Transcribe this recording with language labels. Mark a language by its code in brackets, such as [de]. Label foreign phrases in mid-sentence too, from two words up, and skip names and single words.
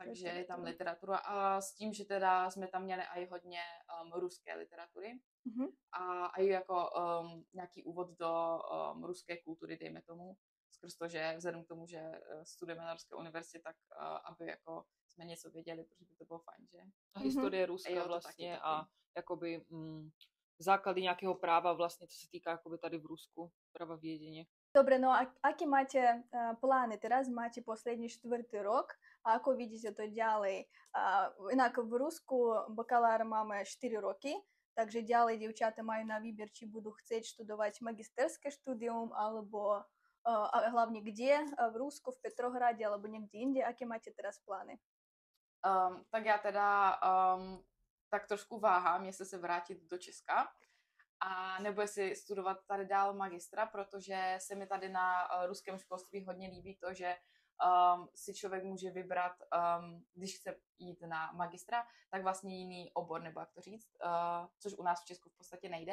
[cs] Takže je tam literatura a s tím, že teda jsme tam měli i hodně ruské literatury a i jako nějaký úvod do ruské kultury, dejme tomu, skrz to, že vzhledem k tomu, že studujeme na Ruské univerzitě, tak aby jako jsme něco věděli, protože by to bylo fajn, že? A historie Ruska vlastně a jakoby základy nějakého práva vlastně, co se týká jakoby tady v Rusku, práva vědění. [sk] Dobre, no a aké máte plány? Teraz máte poslední 4. rok a ako vidíte to ďalej? Inak v Rusku bakalár máme 4 roky, takže ďalej dievčata majú na výber, či budú chcieť študovať magisterské štúdium, alebo hlavne kde? V Rusku, v Petrohrade, alebo niekde inde? Aké máte teraz plány? [cs] Tak já teda tak trošku váhám, jestli se vrátit do Česka a nebo jestli studovat tady dál magistra, protože se mi tady na ruském školství hodně líbí to, že si člověk může vybrat, když chce jít na magistra, tak vlastně jiný obor, nebo jak to říct, což u nás v Česku v podstatě nejde.